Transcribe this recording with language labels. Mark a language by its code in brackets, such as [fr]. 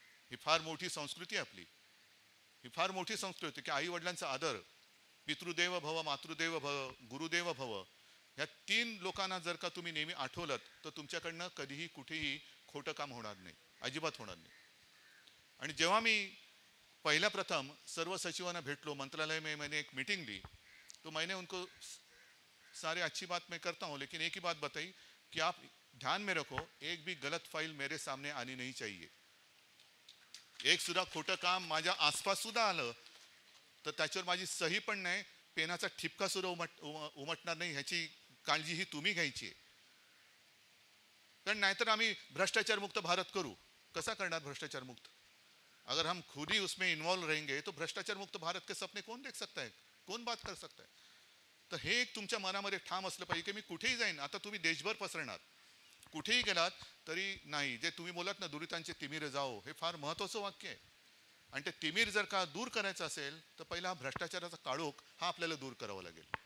[mr] ही फार मोठी संस्कृती आहे आपली. ही फार मोठी संस्कृती की आई वडिलांचा आदर, पितृदेव भव, मातृदेव भव, गुरुदेव भव, ह्या 3 लोकांना जर का तुम्ही नेहमी आठवलत तर तुमच्याकडनं कधीही कुठेही खोटं काम होणार नाही, अजिबात होणार नाही. आणि जेव्हा मी पहिल्या प्रथम सर्व सचिवांना भेटलो, [hi] मंत्रालय में मैंने एक मीटिंग ली, तो मैंने उनको सारे अच्छी बात मैं करता हूँ लेकिन एक ही बात बताई कि आप ध्यान में रखो, एक भी गलत फाइल मेरे सामने आनी नहीं चाहिए. [mr] एक सुद्धा खोटं काम माझ्या आसपास सुद्धा आलं तर त्याच्यावर माझी सही पण नाही, पेनाचा ठिपका सुद्धा उमटणार नाही, ह्याची काळजी ही तुम्ही घ्यायची आहे. कारण नाहीतर आम्ही भ्रष्टाचार मुक्त भारत करू. कसा करणार भ्रष्टाचार मुक्त? [hi] अगर हम खुद ही उसमें इन्वॉल्व रहेंगे तो भ्रष्टाचार मुक्त भारत के सपने कौन देख सकता है, कौन बात कर सकता है? [mr] तर हे एक तुमच्या मनामध्ये ठाम असलं पाहिजे की मी कुठेही जाईन. आता तुम्ही देशभर पसरणार, कुठेही गेलात तरी नाही. जे तुम्ही बोलात ना, दुरितांचे तिमिर जाओ, हे फार महत्त्वाचं वाक्य आहे. आणि ते तिमिर जर का दूर करायचं असेल तर पहिला हा भ्रष्टाचाराचा काळोख हा आपल्याला दूर करावा लागेल.